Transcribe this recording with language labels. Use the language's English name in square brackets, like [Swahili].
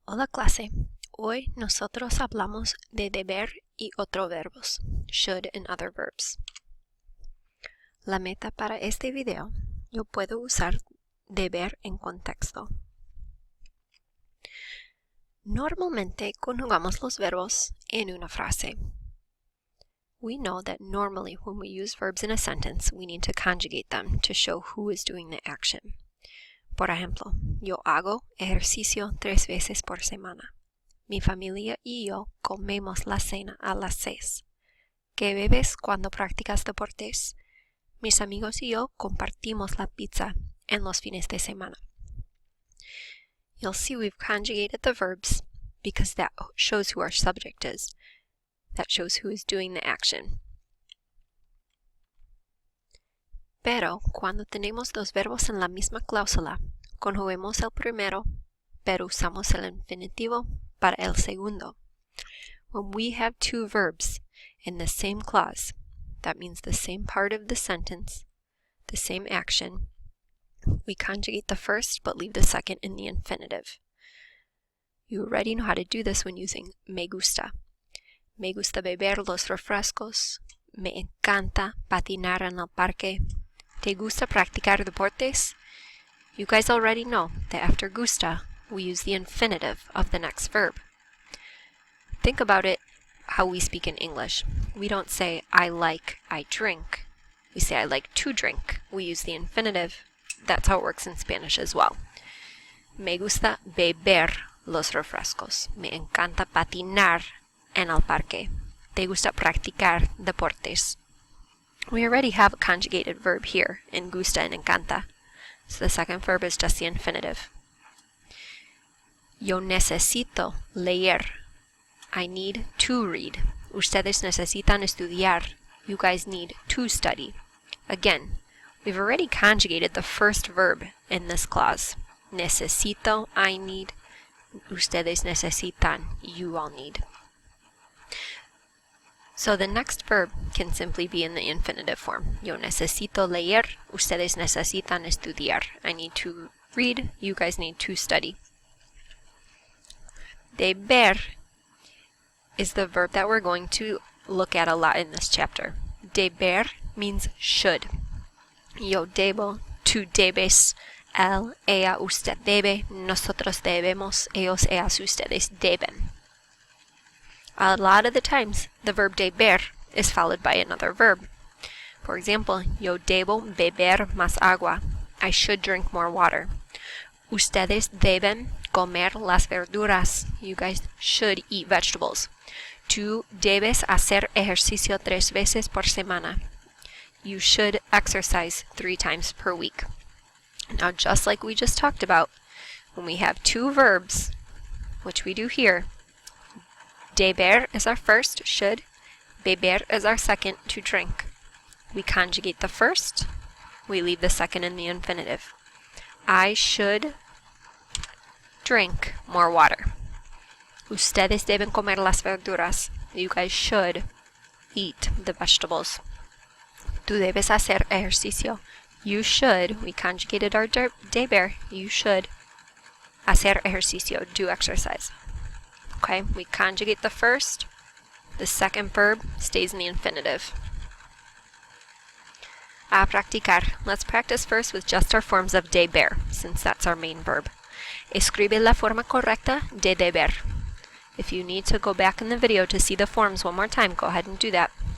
[Spanish] Hola clase, hoy nosotros hablamos de deber y otros verbos, [English] should and other verbs. [Spanish] La meta para este video, yo puedo usar deber en contexto. Normalmente conjugamos los verbos en una frase. [English] We know that normally when we use verbs in a sentence, we need to conjugate them to show who is doing the action. [Spanish] Por ejemplo, yo hago ejercicio 3 veces por semana. Mi familia y yo comemos la cena a las 6. ¿Qué bebes cuando practicas deportes? Mis amigos y yo compartimos la pizza en los fines de semana. [English] You'll see we've conjugated the verbs because that shows who our subject is. That shows who is doing the action. [Spanish] Pero cuando tenemos dos verbos en la misma cláusula, conjuguemos el primero, pero usamos el infinitivo para el segundo. [English] When we have two verbs in the same clause, that means the same part of the sentence, the same action, we conjugate the first but leave the second in the infinitive. You already know how to do this when using me gusta. [Spanish] Me gusta beber los refrescos. Me encanta patinar en el parque. ¿Te gusta practicar deportes? [English] You guys already know that after gusta, we use the infinitive of the next verb. Think about it how we speak in English. We don't say, I like, I drink. We say, I like to drink. We use the infinitive. That's how it works in Spanish as well. [Spanish] Me gusta beber los refrescos. Me encanta patinar en el parque. ¿Te gusta practicar deportes? [English] We already have a conjugated verb here in gusta and encanta. So the second verb is just the infinitive. [Spanish] Yo necesito leer. [English] I need to read. [Spanish] Ustedes necesitan estudiar. [English] You guys need to study. Again, we've already conjugated the first verb in this clause. [Spanish] Necesito, [English] I need. [Spanish] Ustedes necesitan, [English] you all need. So the next verb can simply be in the infinitive form. [Spanish] Yo necesito leer, ustedes necesitan estudiar. [English] I need to read, you guys need to study. Deber is the verb that we're going to look at a lot in this chapter. Deber means should. [Spanish] Yo debo, tú debes, él, ella, usted debe, nosotros debemos, ellos, ellas, ustedes deben. [English] A lot of the times, the verb deber is followed by another verb. For example, [Spanish] yo debo beber más agua. [English] I should drink more water. [Spanish] Ustedes deben comer las verduras. [English] You guys should eat vegetables. [Spanish] Tú debes hacer ejercicio 3 veces por semana. [English] You should exercise 3 times per week. Now, just like we just talked about, when we have two verbs, which we do here, deber is our first, should. Beber is our second, to drink. We conjugate the first. We leave the second in the infinitive. I should drink more water. [Spanish] Ustedes deben comer las verduras. [English] You guys should eat the vegetables. [Spanish] Tú debes hacer ejercicio. [English] You should. We conjugated our deber. You should [Spanish] hacer ejercicio. [English] Do exercise. Okay, we conjugate the first. The second verb stays in the infinitive. [Spanish] A practicar. [English] Let's practice first with just our forms of deber, since that's our main verb. [Spanish] Escribe la forma correcta de deber. [English] If you need to go back in the video to see the forms one more time, go ahead and do that.